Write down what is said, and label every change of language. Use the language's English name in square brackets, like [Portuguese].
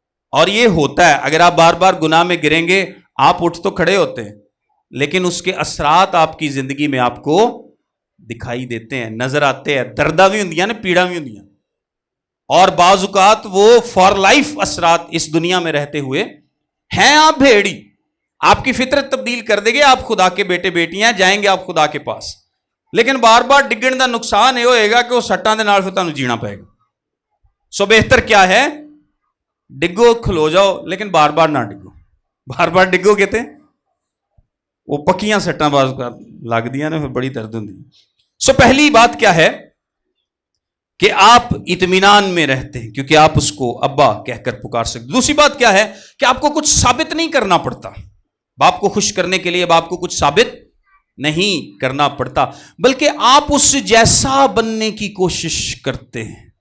[Urdu] اور یہ ہوتا ہے, اگر آپ بار بار گناہ میں گریں گے, آپ اٹھ تو کھڑے ہوتے ہیں لیکن اس کے اثرات آپ کی زندگی میں آپ کو دکھائی دیتے ہیں, نظر آتے ہیں. [Punjabi] درداں بھی ہوندیاں نے, پیڑاں بھی ہوندیاں, [Urdu] اور بعض اوقات وہ [English] for life [Urdu] اثرات اس دنیا میں رہتے ہوئے ہیں. آپ بھیڑی, آپ کی فطرت تبدیل کر دے گے, آپ خدا کے بیٹے بیٹیاں, جائیں گے آپ خدا کے پاس. [Punjabi] لیکن بار بار ڈگن دا نقصان یہ ہوئے گا کہ وہ سٹاں دے نال پھر تانوں جینا پائے گا. سو بہتر کیا ہے, ڈگو کھلو جاؤ لیکن بار بار نہ ڈگو. بار بار ڈگو گے تے وہ پکیاں سٹاں باز لگ دیاں نے, پھر بڑی درد ہوندی. [Urdu] سو پہلی بات کیا ہے کہ آپ اطمینان میں رہتے ہیں کیونکہ آپ اس کو ابا کہہ کر پکار سکتے. دوسری بات کیا ہے کہ آپ کو کچھ ثابت نہیں کرنا پڑتا. باپ کو خوش کرنے کے لیے باپ کو کچھ ثابت نہیں کرنا پڑتا, بلکہ آپ اس جیسا بننے کی کوشش کرتے ہیں.